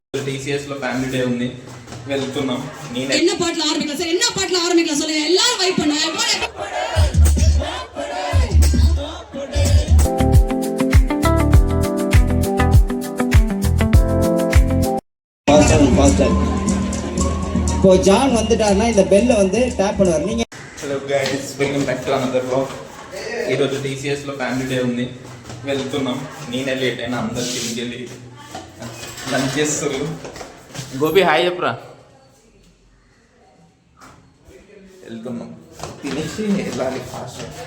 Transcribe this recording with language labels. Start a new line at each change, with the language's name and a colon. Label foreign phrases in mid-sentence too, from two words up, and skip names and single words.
Telugu: DCS లో
English: family day
Telugu: ఉంది, వెళ్తున్నాం. నేను
Tamil: என்ன பாட்டுல ஆரம்பிக்கலாம் சார், என்ன பாட்டுல ஆரம்பிக்கலாம் சொல்லுங்க, எல்லாரும் வைப் பண்ணுங்க. இப்போ ஜான் வந்துட்டாருன்னா இந்த பெல்ல வந்து டேப் பண்ணுவார். நீங்க
English: Hello guys, welcome back to another vlog.
Telugu: ఈరోజు DCS లో
English: family day
Telugu: ఉంది, వెళ్తున్నాం. నేనే లేట్ అయినా, అందరు తిరిగి లంచ్ చేస్తారు. గోపి హాయ్ చెప్పరా. వెళ్తున్నాం, తినేసి వెళ్ళాలి ఫాస్ట్.